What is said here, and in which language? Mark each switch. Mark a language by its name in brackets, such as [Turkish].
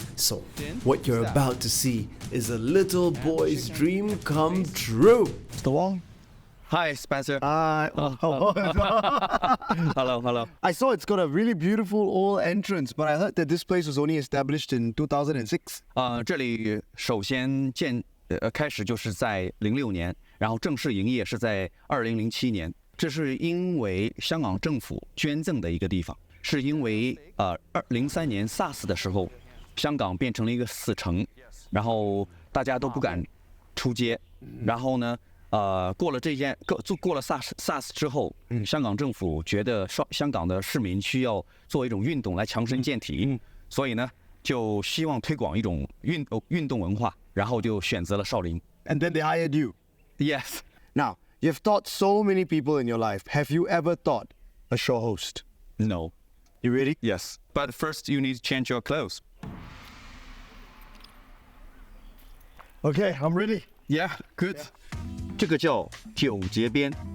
[English] So, what you're about to see is a little boy's dream come true. Mr. Wong? Hi, Spencer. Hello. I saw it's got a really beautiful old entrance, but I heard that this place was only established in 2006. [Chinese] 这里首先开始就是在06年，然后正式营业是在2007年。这是因为香港政府捐赠的一个地方，是因为03年 SARS 的时候，香港变成了一个死城，然后大家都不敢出街，然后呢。过了SARS 之后，香港政府觉得香港的市民需要做一种运动来强身健体，所以呢就希望推广一种运动文化，然后就选择了少林。 [English] And then they hired you. Yes. Now, you've taught so many people in your life. Have you ever taught a show host? No. You ready? Yes. But first you need to change your clothes. Okay, I'm ready. Yeah, good. [Chinese] 这个叫9节鞭。